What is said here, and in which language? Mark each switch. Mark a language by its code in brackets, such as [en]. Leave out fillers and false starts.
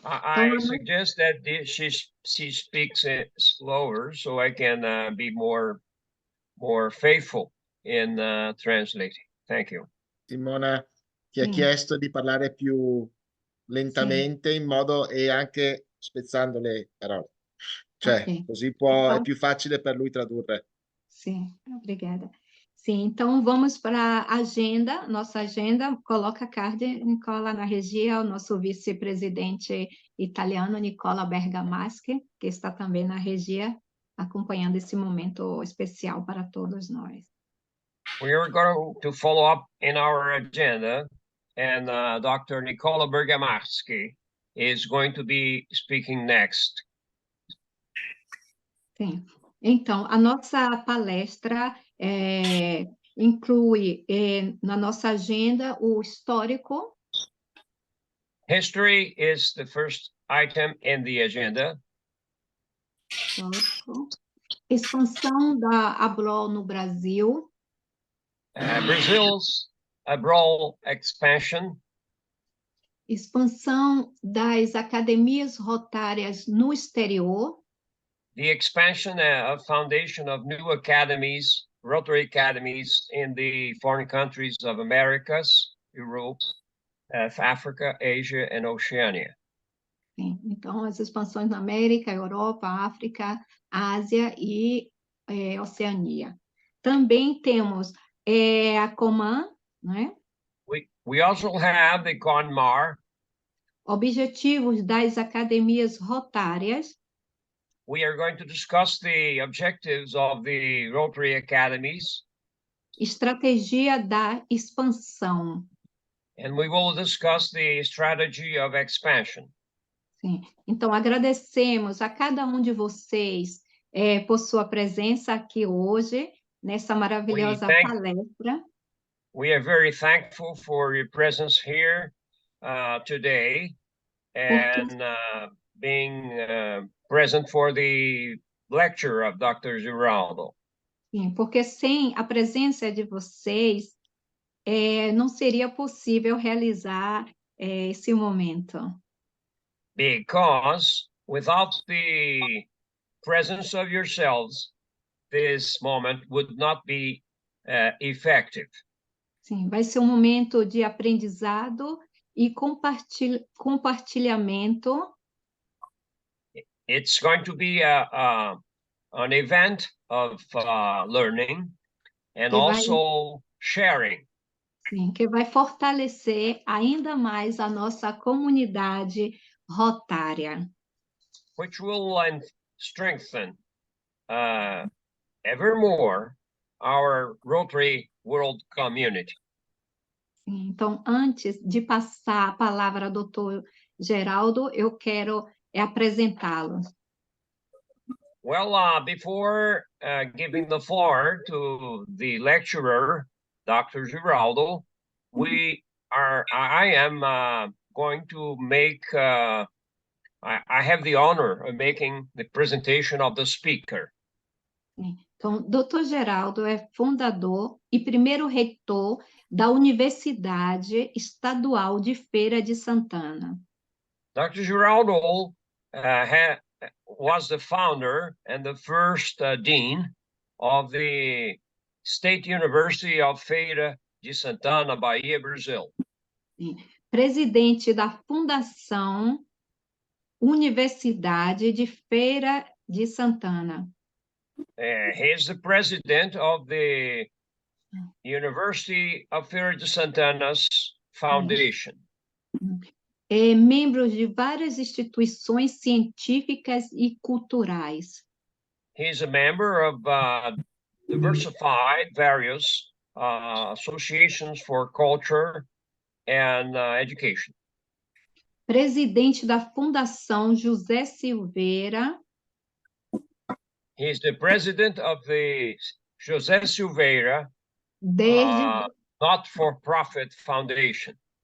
[en] I suggest that she speaks slower so I can be more faithful in translating. Thank you. [it] Simona ti ha chiesto di parlare più lentamente in modo e anche spezzando le parole. Cioè, così è più facile per lui tradurre. [pt] Sim, obrigada. Sim, então vamos para a agenda, nossa agenda. Coloca a card, Nicola, na regia, o nosso vice-presidente italiano, Nicola Bergamaschi, que está também na regia, acompanhando esse momento especial para todos nós. [en] We are going to follow up in our agenda, and Dr. Nicola Bergamaschi is going to be speaking next. [pt] Sim. Então, a nossa palestra inclui na nossa agenda o histórico. [en] History is the first item in the agenda. [pt] Histórico. Expansão da Abrol no Brasil. [en] Brazil's Abrol expansion. [pt] Expansão das academias rotárias no exterior. [en] The expansion of foundation of new academies, Rotary academies in the foreign countries of Americas, Europe, Africa, Asia, and Oceania. [pt] Sim, então, as expansões na América, Europa, África, Ásia e Oceania. Também temos a Coman, né? [en] We also have the CONMAR. [pt] objetivos das academias rotárias. [en] We are going to discuss the objectives of the Rotary Academies. [pt] Estratégia da expansão. [en] And we will discuss the strategy of expansion. [pt] Sim. Então, agradecemos a cada um de vocês por sua presença aqui hoje, nessa maravilhosa palestra. [en] We are very thankful for your presence here today and being present for the lecture of Dr. Geraldo. [pt] Sim, porque sem a presença de vocês, não seria possível realizar esse momento. [en] Because without the presence of yourselves, this moment would not be effective. [pt] Sim, vai ser um momento de aprendizado e compartilhamento. [en] It's going to be an event of learning and also sharing. [pt] Sim, que vai fortalecer ainda mais a nossa comunidade rotária. [en] Which will strengthen ever more our Rotary World Community. [pt] Sim, então, antes de passar a palavra ao Dr. Geraldo, eu quero apresentá-lo. [en] Well, before giving the floor to the lecturer, Dr. Geraldo, I am going to make, I have the honor of making the presentation of the speaker. [pt] Então, Dr. Geraldo é fundador e primeiro reitor da Universidade Estadual de Feira de Santana. [en] Dr. Geraldo was the founder and the first dean of the State University of Feira de Santana, Bahia, Brazil. [pt] Presidente da Fundação Universidade de Feira de Santana. [en] He is the president of the University of Feira de Santana's foundation. [pt] É membro de várias instituições científicas e culturais. [en] He is a member of diversified various associations for culture and education. [pt] Presidente da Fundação José Silveira. [en] He is the president of the José Silveira not-for-profit foundation.